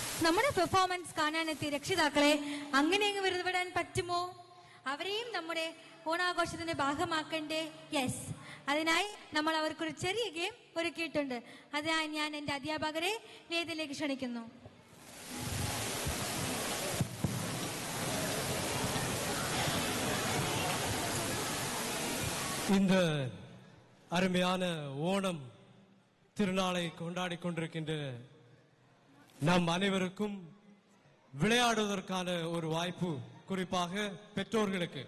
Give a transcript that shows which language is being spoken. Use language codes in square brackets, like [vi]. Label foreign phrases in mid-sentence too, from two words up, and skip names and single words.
[ml] നമ്മുടെ പെർഫോമൻസ് കാണാനെത്തിയ രക്ഷിതാക്കളെ അങ്ങനെ അങ്ങ് വെറുതെ വിടാൻ പറ്റുമോ? അവരെയും നമ്മുടെ ഓണാഘോഷത്തിന്റെ ഭാഗമാക്കണ്ടേ? യെസ്, അതിനായി നമ്മൾ അവർക്കൊരു ചെറിയ ഗെയിം ഒരുക്കിയിട്ടുണ്ട്. അതിനായി ഞാൻ എൻ്റെ അധ്യാപകരെ വേദിയിലേക്ക് ക്ഷണിക്കുന്നു. [ta] இந்த அருமையான ஓணம் திருநாளை கொண்டாடி கொண்டிருக்கின்ற நம் அனைவருக்கும் விளையாடுவதற்கான ஒரு வாய்ப்பு, குறிப்பாக பெற்றோர்களுக்கு.